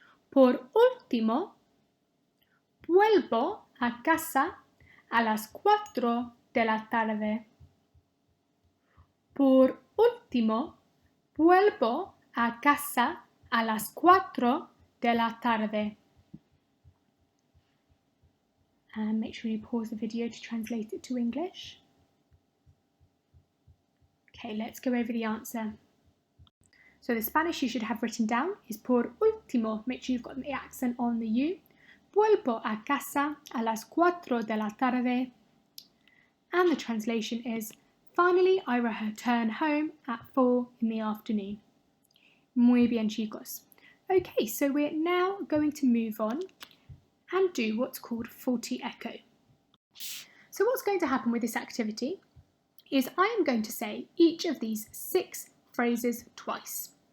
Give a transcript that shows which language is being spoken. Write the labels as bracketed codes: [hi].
[es] Por último, vuelvo a casa a las 4 de la tarde. Por último, vuelvo a casa a las 4 de la tarde. [en] And make sure you pause the video to translate it to English. Okay, let's go over the answer. So the Spanish you should have written down is [es] por último. [en] Make sure you've got the accent on the U. [es] Vuelvo a casa a las 4 de la tarde. [en] And the translation is, finally, I return home at 4 in the afternoon. [es] Muy bien, [en] chicos. Okay, so we're now going to move on and do what's called faulty echo. So what's going to happen with this activity is I am going to say each of these 6 phrases twice.